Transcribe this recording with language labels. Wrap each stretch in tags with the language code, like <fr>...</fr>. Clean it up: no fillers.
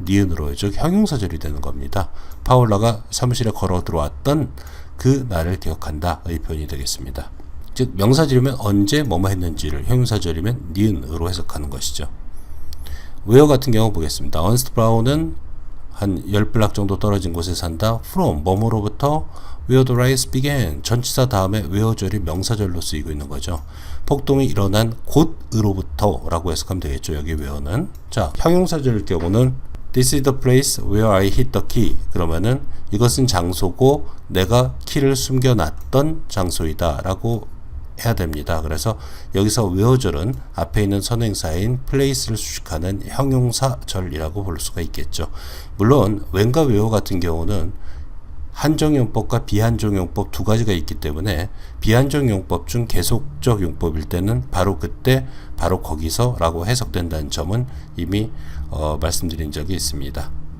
<ko>니은으로, 즉 형용사절이 되는 겁니다. 파울라가 사무실에 걸어 들어왔던 그 날을 기억한다 의 표현이 되겠습니다. 즉 명사절이면 언제 뭐뭐 했는지를, 형용사절이면 니은으로 해석하는 것이죠. where 같은 경우 보겠습니다. 언스트 브라운은 한 10블락 정도 떨어진 곳에 산다.</ko> <en>from, 뭐뭐로부터 where the riots began.</en> <ko>전치사 다음에 where절이 명사절로 쓰이고 있는 거죠. 폭동이 일어난 곳으로부터 라고 해석하면 되겠죠. 여기 where는.</ko> <en>자, 형용사절일 경우는 This is the place where I hid the key.</en> <ko>그러면은 이것은 장소고 내가 키를 숨겨놨던 장소이다 라고 해야 됩니다. 그래서 여기서 where절은 앞에 있는 선행사인 place를 수식하는 형용사절이라고 볼 수가 있겠죠. 물론 when과 where 같은 경우는 한정용법과 비한정용법 두 가지가 있기 때문에 비한정용법 중 계속적 용법일 때는 바로 그때 바로 거기서 라고 해석된다는 점은 이미 말씀드린 적이 있습니다.</ko>